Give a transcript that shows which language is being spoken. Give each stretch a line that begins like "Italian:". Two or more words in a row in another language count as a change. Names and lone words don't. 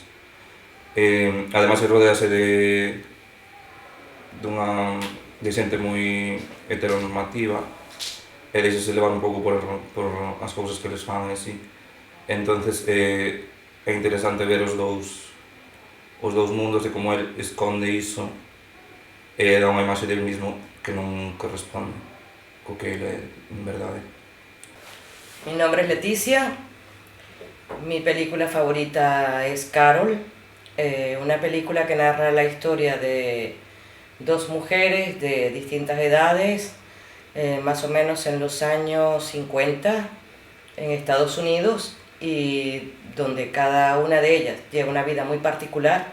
Galician: Ademais, rodease de xente moi heteronormativa e deixase levar un pouco por as cousas que les fan e así. Entonces é interesante ver os dous mundos e como el esconde iso e dá unha imaxe
Spanish: del mismo
Galician: que non corresponde co que ele é en verdade.
Spanish: Mi nombre es Leticia, mi película favorita es Carol, una película que narra la historia de dos mujeres de distintas edades, más o menos en los años 50 en Estados Unidos, y donde cada una de ellas lleva una vida muy particular.